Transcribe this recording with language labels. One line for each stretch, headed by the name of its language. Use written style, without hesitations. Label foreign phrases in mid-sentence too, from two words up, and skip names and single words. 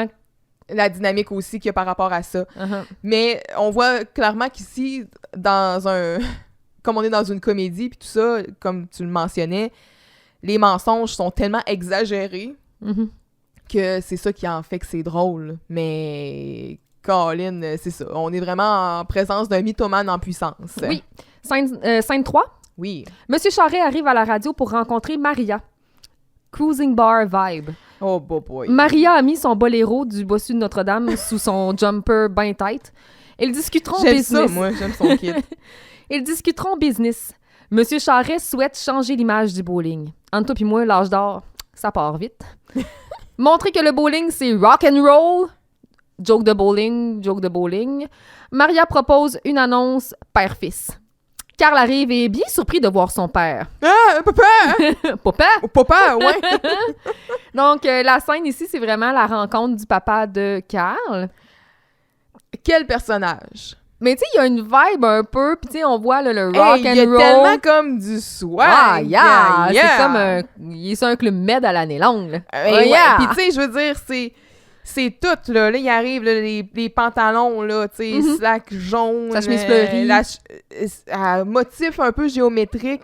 French: La dynamique aussi qu'il y a par rapport à ça. Mais on voit clairement qu'ici, comme on est dans une comédie, puis tout ça, comme tu le mentionnais, les mensonges sont tellement exagérés que c'est ça qui en fait que c'est drôle. Mais, Colin, c'est ça. On est vraiment en présence d'un mythomane en puissance. Oui. Scène 3. Oui. Monsieur Charret arrive à la radio pour rencontrer Maria.
English: Cruising bar vibe. Oh, boy.
French: Maria a mis son boléro du bossu de Notre-Dame sous son jumper ben tête. Ils discuteront business. J'aime ça, moi. J'aime son kit. Ils discuteront business. Monsieur Charret souhaite changer l'image du bowling. Entre toi pis moi, l'âge d'or, ça part vite. Montrer que le bowling, c'est
English: rock and roll.
French: Joke de bowling. Maria propose une annonce père-fils. Karl arrive et est bien surpris de voir son père. Ah, papa! Papa, ouais! Donc, la scène ici, c'est vraiment la rencontre du papa de Karl. Quel personnage! Mais tu sais, il y a une vibe un peu, puis tu sais, on voit là, le
English: rock and roll.
French: Il y a tellement comme du swag!
English: Ah, yeah!
French: C'est comme il est sur un club med à l'année longue, là. Puis tu sais, je veux dire, c'est tout, là. Là, il arrive, là, les pantalons, là, tu sais, slack jaune. Sa chemise fleurie. Motif un peu géométrique.